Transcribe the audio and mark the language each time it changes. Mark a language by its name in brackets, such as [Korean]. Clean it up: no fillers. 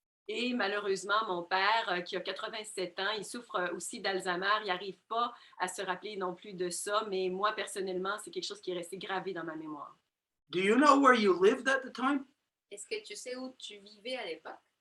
[French] Et malheureusement, mon père, qui a 87 ans, il souffre aussi d'Alzheimer. Il n'arrive pas à se rappeler non plus de ça, mais moi, personnellement, c'est quelque chose qui est resté gravé dans ma mémoire. [English] Do you know where you lived at the time? [French] Est-ce que tu sais où tu vivais à l'époque?